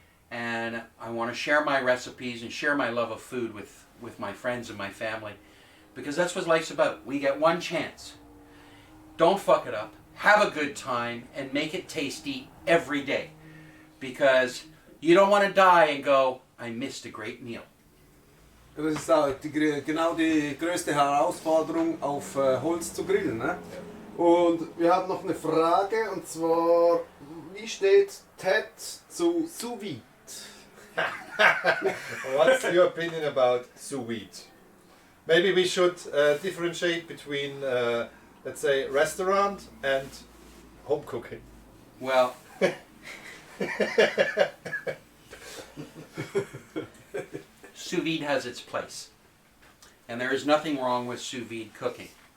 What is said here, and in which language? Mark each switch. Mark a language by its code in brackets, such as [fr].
[en] And I want to share my recipes and share my love of food with my friends and my family, because that's what life's about. We get one chance. Don't fuck it up. Have a good time and make it tasty every day, because you don't want to die and go, I missed a great meal. [de] Das ist auch genau die größte Herausforderung, auf Holz zu grillen. Ne? Und wir haben noch eine Frage, und zwar, wie steht Ted zu Sous Vide? [en] What's your opinion about sous vide? Maybe we should differentiate between, let's say, restaurant and home cooking. Well, sous vide has its place, and there is nothing wrong with sous vide cooking.